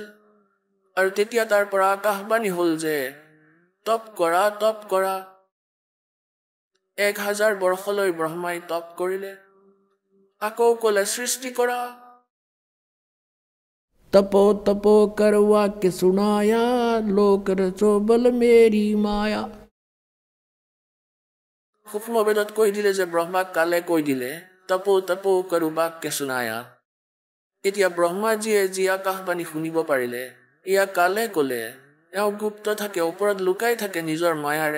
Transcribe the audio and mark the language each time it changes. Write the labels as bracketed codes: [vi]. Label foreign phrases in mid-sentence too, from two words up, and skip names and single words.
[as] আৰু তেতিয়া তাৰ পৰা আকাশবাণী হ'ল যে তপ কৰা, তপ কৰা। 1000 বৰ্ষলৈ ব্ৰহ্মাই তপ কৰিলে, আকৌ ক'লে সৃষ্টি কৰা। [hi] तपो तपो कर वाक्य सुनाया, लोक रचो बल मेरी माया। [as] সূক্ষ্ম বেদত কৈ দিলে যে ব্ৰহ্মাক কালে কৈ দিলে [hi] तपो तपो करो वाक्य सुनाया। [as] এতিয়া ব্ৰহ্মাজীয়ে যি আকাশবাণী শুনিব পাৰিলে, এয়া কালে ক'লে। এওঁ গুপ্ত থাকে, ওপৰত লুকাই থাকে নিজৰ মায়াৰে।